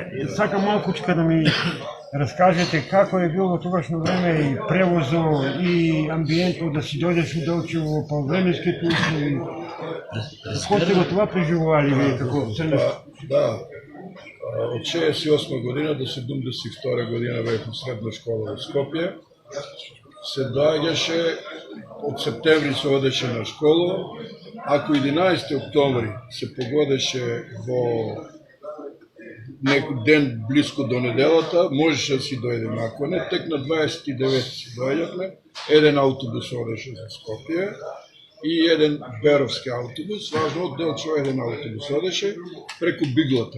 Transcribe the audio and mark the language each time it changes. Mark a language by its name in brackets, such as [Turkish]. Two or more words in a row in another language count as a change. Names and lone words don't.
[Macedonian] Сакам малкочка да ми разкажете како е било тогашно време и превозо и амбиентно да си дойдеш у Делчево по временските и како сте го това преживували вие како ценност? Да. [Bulgarian] От 68 година до 72 година бях в средна школа в Скопие. [Macedonian] Се доаѓаше, от септември се одеше на школа, ако 11 октомври се погодеше во некој ден близко до неделата, можеше да си дојдеме. Ако не, тек на 29 си дојдевме, еден автобус одеше за Скопие и еден беровски автобус, важно од Делчево еден автобус одеше преку Биглата.